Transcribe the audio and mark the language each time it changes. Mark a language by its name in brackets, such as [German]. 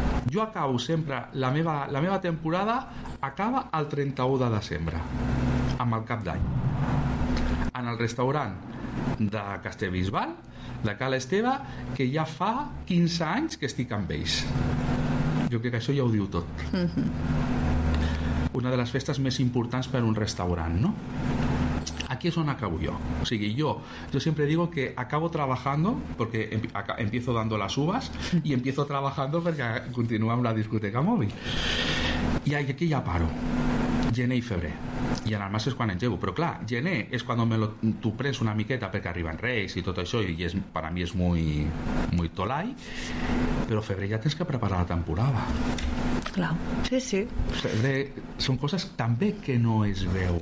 [Catalan] Jo acabo sempre, la meva temporada acaba el 31 de desembre, amb el cap d'any. En el restaurant, de Castellbisbal, de Cal Esteve, que ja fa 15 anys que estic amb ells. Jo crec que això ja ho diu tot. Una de les festes més importants per a un restaurant, no? Aquí és on acabo jo. O sigui, jo sempre [Spanish] digo que acabo trabajando porque empiezo dando las uvas y empiezo trabajando porque continúo en la discoteca móvil. Y aquí ya paro. [Catalan] Gener i febrer. I en el març és quan engego. Però clar, gener és quan t'ho pres una miqueta perquè arriben Reis i tot això, i és, per a mi és [Spanish] muy, muy [Catalan] tolai. Però febrer ja tens que preparar la temporada. Clar, sí, sí. Febrer són coses també que no es veuen.